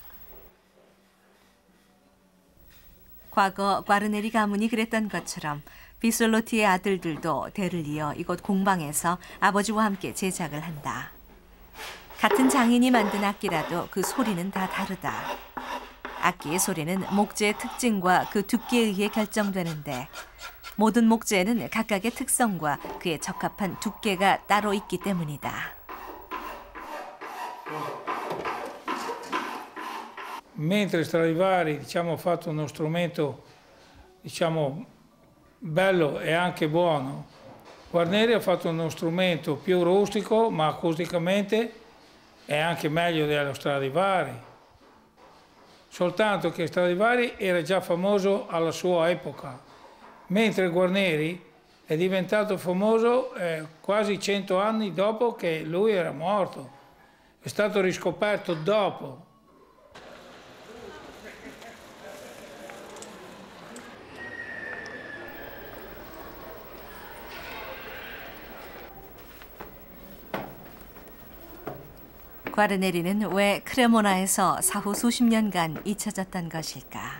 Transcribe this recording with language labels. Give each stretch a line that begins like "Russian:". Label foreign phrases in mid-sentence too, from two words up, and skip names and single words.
Korean: 과거 과르네리 가문이 그랬던 것처럼 비솔로티의 아들들도 대를 이어 이곳 공방에서 아버지와 함께 제작을 한다. 같은 장인이 만든 악기라도 그 소리는 다 다르다. 악기의 소리는 목재의 특징과 그 두께에 의해 결정되는데 모든 목재에는 각각의 특성과 그에 적합한 두께가 따로 있기 때문이다.
Italian: Mentre Stradivari, ha fatto uno strumento, bello e anche buono, Guarneri ha fatto uno strumento più rustico, ma acusticamente è anche meglio dello Stradivari. Soltanto che Stradivari era già famoso alla sua epoca, mentre Guarneri è diventato famoso quasi 100 anni dopo che lui era morto. È stato riscoperto dopo.
Korean: 과르네리는 왜 크레모나에서 사후 수십 년간 잊혀졌던 것일까?